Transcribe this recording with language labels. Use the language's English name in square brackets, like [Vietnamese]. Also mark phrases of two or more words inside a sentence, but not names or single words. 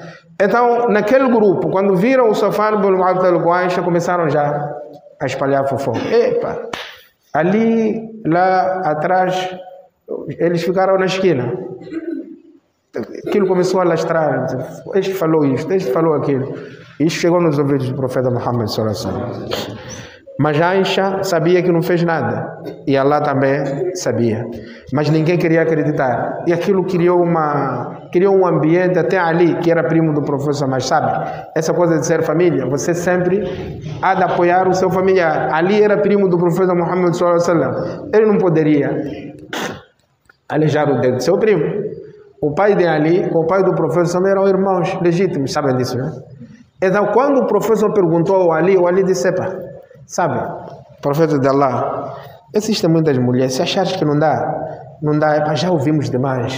[Portuguese] Então, naquele grupo, quando viram o Safwan ibn Mu'attal com Aisha, começaram já a espalhar fofoca. Epa, ali, lá atrás, eles ficaram na esquina. Aquilo começou a lastrar. Este falou isto, este falou aquilo. Isso chegou nos ouvidos do profeta Muhammad [Arabic] صلى الله عليه وسلم. [Portuguese] Mas Aisha sabia que não fez nada. E Allah também sabia. Mas ninguém queria acreditar. E aquilo criou um ambiente, até Ali, que era primo do professor, mas sabe, essa coisa de ser família, você sempre há de apoiar o seu familiar. Ali era primo do professor Muhammad [Arabic] صلى الله عليه وسلم. [Portuguese] Ele não poderia alejar o dedo do seu primo. O pai de Ali com o pai do professor eram irmãos legítimos, sabem disso, né? Então, quando o professor perguntou ao Ali, o Ali disse: epa, sabe, profeta de Allah, existem muitas mulheres, se achares que não dá, epa, já ouvimos demais.